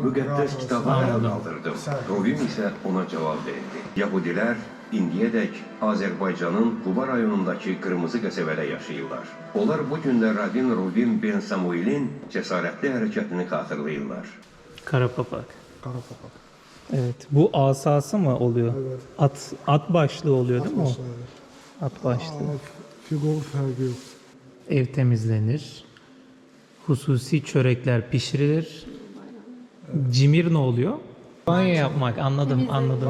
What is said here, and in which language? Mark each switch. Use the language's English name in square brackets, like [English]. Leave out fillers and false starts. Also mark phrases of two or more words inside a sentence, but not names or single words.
[Azerbaijani] Müqəddəs kitabı ələ qaldırdım. Rovim isə ona cavab verdi. Yahudilər indiyədək Azərbaycanın Quba rayonundakı Qırmızı qəsəbədə yaşayırlar. Onlar bu gündə Rabin Rovim Ben Samuel'in cəsarətli hərəkətini xatırlayırlar. Karapapak. Karapapak. [Turkish] Evet. Bu asası mı oluyor? Evet. At başlığı oluyor değil mi o? Başlayalım. At başlığı. Figur farkı yok. Ev temizlenir. Hususi çörekler pişirilir. Cimir ne oluyor? Banyo yapmak. Anladım, anladım.